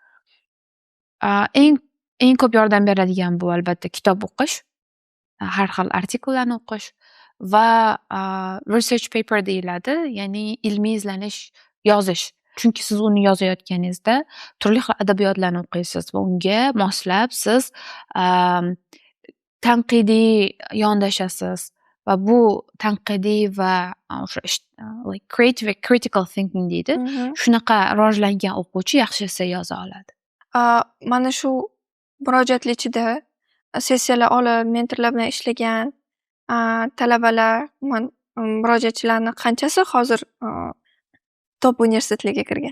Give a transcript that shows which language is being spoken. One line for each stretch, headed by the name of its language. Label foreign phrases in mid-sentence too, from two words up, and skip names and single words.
Uzbek: Eng ko'p yordam beradigan bu albatta kitob o'qish, har xil artikellarni o'qish va
English: research paper
Uzbek: deyiladi, ya'ni ilmiy izlanish yozish. Chunki siz uni yozayotganingizda turli xil adabiyotlarni o'qiysiz va unga moslab siz tanqidiy yondashasiz va bu tanqidiy va o'sha
English: like creative critical thinking
Uzbek: deydi. Shunaqa rivojlangan o'quvchi yaxshi essay yoza oladi. Mana shu murojaatlar ichida sessiyalar olib, mentorlar bilan ishlagan talabalar, murojaatchilarning qanchasi hozir top universitetlarga kirgan?